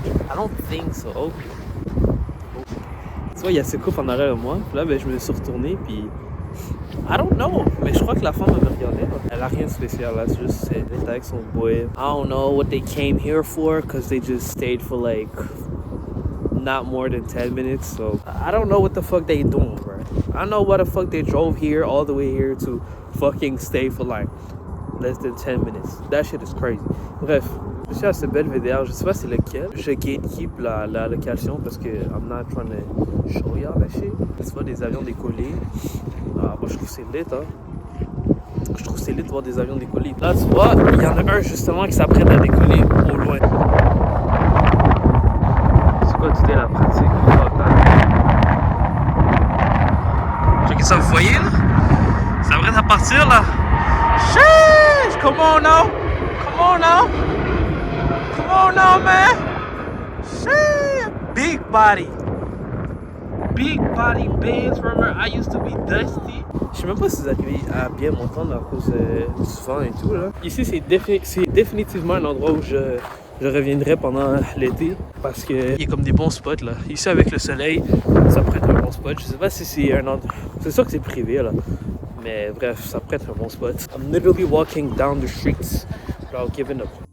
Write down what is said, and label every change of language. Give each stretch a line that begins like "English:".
English: I don't think so. Oh.
French: Tu vois, il y a ce couple en arrière de moi. Puis là, ben, je me suis retourné, puis
English: I don't know,
French: mais je crois que la femme avait regardé. Elle a rien de spécial là, c'est juste elle était avec son boy.
English: I don't know what they came here for, cause they just stayed for like not more than 10 minutes. So I don't know what the fuck they doing, bro. I don't know what the fuck they drove here all the way here to fucking stay for like less than 10 minutes. That shit is crazy.
French: Bref, je suis à cette belle vidéo, je sais pas c'est lequel. Je gatekeep la location parce que
English: I'm not trying to show y'all that shit.
French: Tu vois des avions décoller. Ah, moi je trouve c'est lit, hein. Je trouve c'est lit de voir des avions décoller. Là, tu vois, il y en a un justement qui s'apprête à décoller au loin. C'est quoi, tu dis la pratique? Checkez ça, vous voyez là? Ça s'apprête à partir là. Sheesh!
English: Come on now! Come on now! Come on now, man! Sheesh! Big body! Big body bands, remember I used to be dusty.
French: Je sais même pas si vous arrivez à bien m'entendre à cause du vent et tout là. Ici c'est définitivement un endroit où je reviendrai pendant l'été parce que il y a comme des bons spots là. Ici avec le soleil, ça prête un bon spot. Je sais pas si c'est un endroit. C'est sûr que c'est privé là. Mais bref, ça prête un bon spot.
English: I'm literally walking down the streets without giving up.